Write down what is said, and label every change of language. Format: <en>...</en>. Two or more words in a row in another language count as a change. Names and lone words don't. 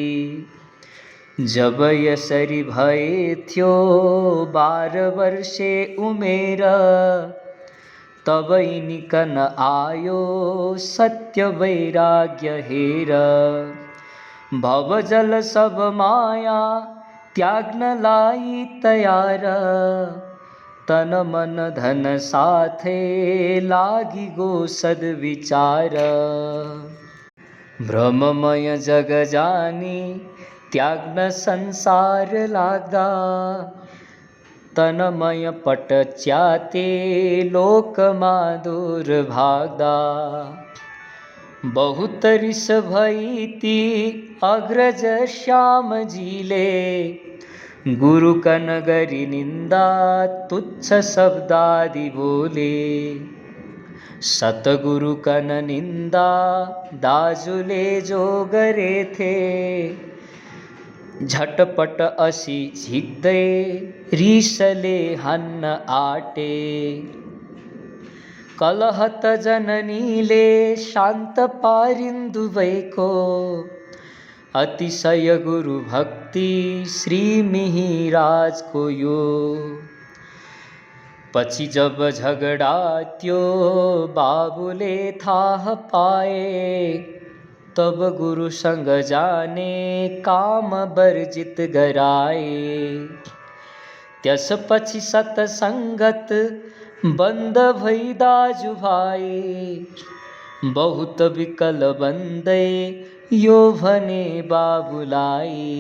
<ne>जब यसरी भए थियो 12 वर्षे उमेर, तब यिनिकन आयो सत्य वैराग्य हेर। भवजल सब माया त्याग्नलाई तयार, तन मन धन साथे लागि गो सद्विचार। भ्रममय जग जानी त्याग्न संसार लाग्दा, तनमय पट च्याते लोकमा दूर भाग्दा। बहुत रिस भई ती अग्रज श्यामजीले, गुरु कन गरी निंदा तुच्छ शब्दादि बोले। सतगुरु कन निंदा दाजुले जो गरे थे, झटपट असी झिक्दै रिसले हन्न आटे। कलहत जननीले शान्त पारिन् दुवैको, अतिशय गुरु भक्ति श्री मिहिराजको यो। पछि जब झगडा त्यो बाबुले थाहा पाए, तब गुरुसँग जाने काम वर्जित गराए। त्यसपछि सतसंगत बन्द भई दाजु भाइ, बहुत विकल बन्दै यो भने बाबुलाई।</ne>